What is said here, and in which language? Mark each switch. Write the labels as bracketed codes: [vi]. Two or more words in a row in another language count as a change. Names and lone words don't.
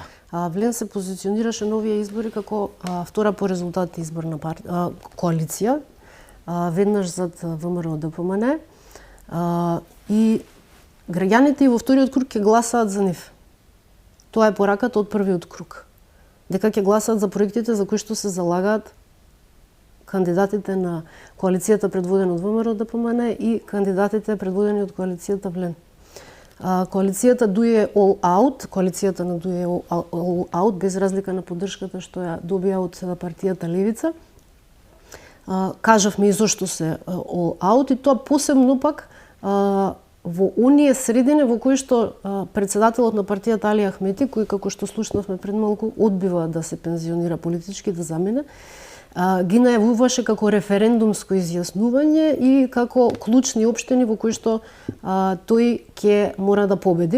[mk] Влен се позиционираше на овие избори како втора по резултати изборна коалиција, веднаш зад ВМРО ДПМН, и граѓаните и во вториот круг ќе гласаат за нив. Тоа е пораката од првиот круг. Дека ќе гласаат за проектите за кои што се залагаат кандидатите на коалицијата предводена од ВМРО ДПМН и кандидатите предводени од коалицијата Влен. Коалицијата ДУИ е [en] all out, [mk] коалицијата на ДУИ е [en] all out, [mk] без разлика на поддршката што ја добија од партијата Левица. Кажавме и зошто се [en] all out, [mk] и тоа посебно пак во оние средини во кои што претседателот на партијата Али Ахмети, кој како што слушнавме пред малку одбива да се пензионира политички, да замине, ги најавуваше како референдумско изјаснување и како клучни општини во кои што тој ќе мора да победи.